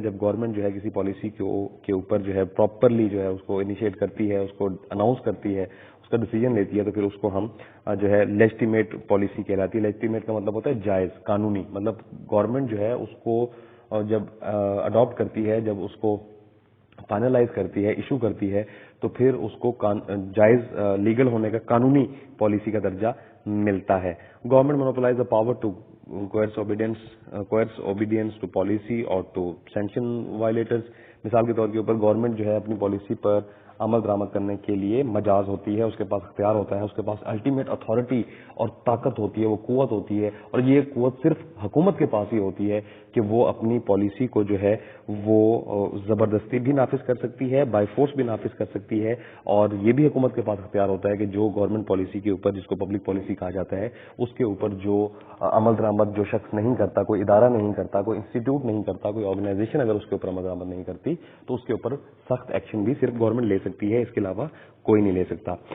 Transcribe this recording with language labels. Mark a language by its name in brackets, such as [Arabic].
[Hindi] जब गवर्नमेंट जो है किसी पॉलिसी के ऊपर जो है प्रॉपरली जो है उसको इनिशिएट करती है, उसको अनाउंस करती है, उसका डिसीजन लेती है, तो फिर उसको हम जो है लेजिटिमेट पॉलिसी कहलाती है। लेजिटिमेट का मतलब होता है जायज, कानूनी। मतलब गवर्नमेंट जो है उसको जब अडॉप्ट करती है, जब उसको फाइनलाइज करती है, इशू करती है, तो फिर उसको जायज लीगल होने का कानूनी पॉलिसी का दर्जा मिलता है। [English] Government monopolize the power to coerce obedience to policy or to sanction violators। [Hindi] मिसाल के तौर के ऊपर गवर्नमेंट जो है अपनी पॉलिसी पर अमल दरामद करने के लिए मजाज होती है, उसके पास अख्तियार होता है, उसके पास अल्टीमेट अथॉरिटी और ताकत होती है, वो कुव्वत होती है, और ये कुव्वत सिर्फ हुकूमत के पास ही होती है कि वो अपनी पॉलिसी को जो है वो जबरदस्ती भी नाफिज कर सकती है, बाय फोर्स भी नाफिज कर सकती है, और ये भी हुकूमत के पास अख्तियार होता है कि जो गवर्नमेंट पॉलिसी के ऊपर, जिसको पब्लिक पॉलिसी कहा जाता है, उसके ऊपर जो अमल दरामद जो शख्स नहीं करता, कोई इदारा नहीं करता, कोई इंस्टीट्यूट नहीं करता, कोई ऑर्गेनाइजेशन अगर उसके ऊपर अमल दरामद नहीं करती तो उसके ऊपर सख्त एक्शन भी सिर्फ गवर्नमेंट ले सकती है, इसके अलावा कोई नहीं ले सकता।